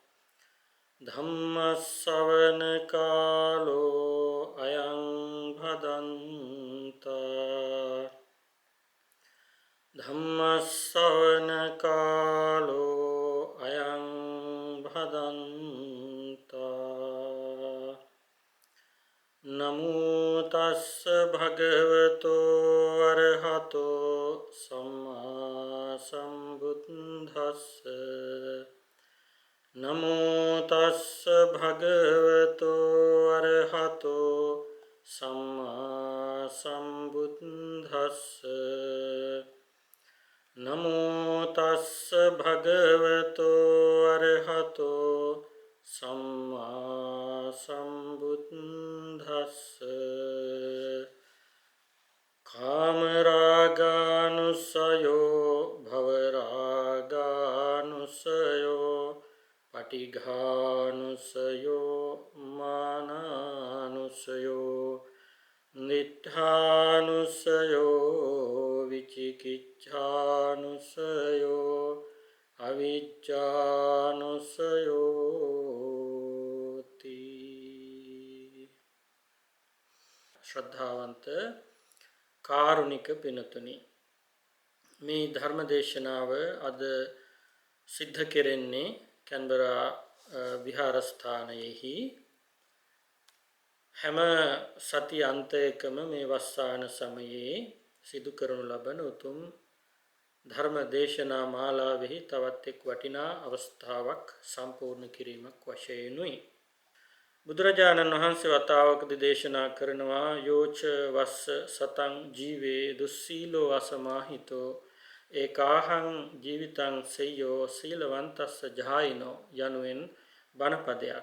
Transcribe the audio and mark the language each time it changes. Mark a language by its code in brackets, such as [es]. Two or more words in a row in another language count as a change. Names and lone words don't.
[pi] धम्मश्रवणकालो अयं भदन्ता धम्मश्रवणकालो अयं भदन्ता नमो तस्स भगवतो अरहतो सम्मा सम्बुद्धस्स नमो तस्स भगवतो अरहतो सम्मा सम्बुद्धस्स नमो तस्स भगवतो अरहतो सम्मा सम्बुद्धस्स कामरागानुसयो भवरागानुसयो पटिघानुसयो मानानुसयो निट्ठानुसयो विचिकिच्छानुसयो अविज्ञानुसयो [si] ශ්‍රද්ධාවන්ත කාරුණික पिनතුනි මේ ධර්ම දේශනාව අද සිද්ධ කෙරෙන්නේ කැන්බරා විහාරස්ථානයෙහි හැම සති අන්තයකම මේ වස්සාන සමයේ සිදු කරනු ලබන උතුම් ධර්ම දේශනා මාලාවෙහි තවත් එක් වටිනා අවස්ථාවක් සම්පූර්ණ කිරීමක් වශයෙන්ුයි බුදුරජාණන් වහන්සේ වතාවකදී දේශනා කරනවා [pi] යෝච වස්ස සතං ජීවේ දුස්සීලෝ අසමාහිතෝ ඒකාහං ජීවිතං සෙය්‍යෝ සීලවන්තස්ස ජායිනෝ [si] යනුවෙන් බණපදයක්.